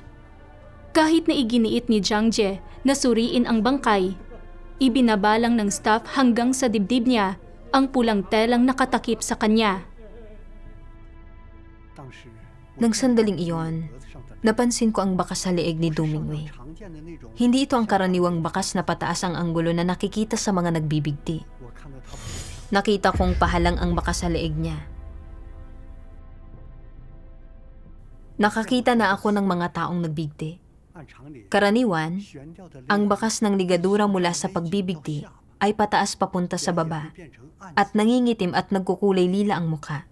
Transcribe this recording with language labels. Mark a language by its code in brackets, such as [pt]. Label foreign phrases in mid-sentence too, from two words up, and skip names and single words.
[tl] Kahit na iginiit ni Jiang Jie na suriin ang bangkay, ibinabalang ng staff hanggang sa dibdib niya ang pulang telang nakatakip sa kanya. [zh] 当时 [tl] Nang sandaling iyon, napansin ko ang bakas sa leeg ni Du Mingwei. [zh] 常见的那种， [tl] Hindi ito ang karaniwang bakas na pataas ang anggulo na nakikita sa mga nagbibigti. [zh] 我看到他脖子上 [tl] Nakita kong pahalang ang bakas sa leeg niya. Nakakita na ako ng mga taong nagbigti. Karaniwan, ang bakas ng ligadura mula sa pagbibigti ay pataas papunta sa baba at nangingitim at nagkukulay lila ang mukha.